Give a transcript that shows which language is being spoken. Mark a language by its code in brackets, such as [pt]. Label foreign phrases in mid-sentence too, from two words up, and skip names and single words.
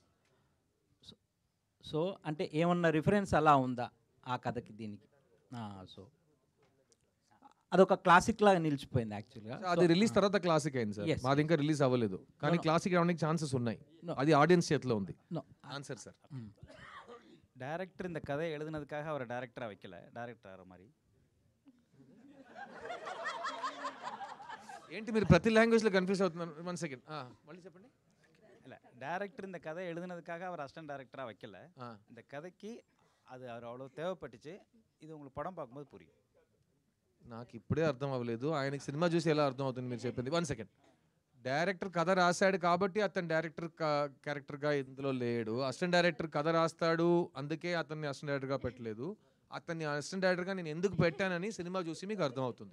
[te] సో అంటే ఏమన్నా రిఫరెన్స్ అలా ఉందా ఆ కథకి దీనికి? సో అదొక క్లాసిక్ లాగా నిలిచిపోయింది యాక్చువల్గా. అది రిలీజ్ తర్వాత క్లాసిక్ అయింది సార్, మాది ఇంకా రిలీజ్ అవ్వలేదు. కానీ క్లాసిక్ రావడానికి ఛాన్సెస్ ఉన్నాయి, అది ఆడియన్స్ చేతిలో ఉంది. [en] answer sir. [ta] டேரக்டர் இந்த கதையை எழுதுனதுக்காக அவரை டேரக்டராக வைக்கல, டேரக்டர் மாதிரி. [te] ఏంటి మీరు ప్రతి లాంగ్వేజ్లో కన్ఫ్యూజ్ అవుతున్నారు? 1 సెకండ్ మళ్ళీ చెప్పండి. [ta] இல்லை, டேரக்டர் இந்த கதையை எழுதுனதுக்காக அவர் [en] assistant director [ta] வைக்கல. இந்த கதைக்கு அது அவர் அவ்வளோ தேவைப்பட்டுச்சு. இது உங்களுக்கு పడం பார்க்கும்போது புரியும். [te] నాకు ఇప్పుడే అర్థం అవ్వలేదు, ఆయనకి సినిమా చూసి ఎలా అర్థం అవుతుంది మీరు చెప్పింది. [en] 1 second. [te] డైరెక్టర్ కథ రాశాడు కాబట్టి అతను [en] director character [te] ఇందులో లేడు. [en] assistant director [te] కథ రాస్తాడు, అందుకే అతన్ని [en] assistant director [te] పెట్టలేదు. అతన్ని [en] assistant director [te] నేను ఎందుకు పెట్టానని సినిమా చూసి మీకు అర్థమవుతుంది.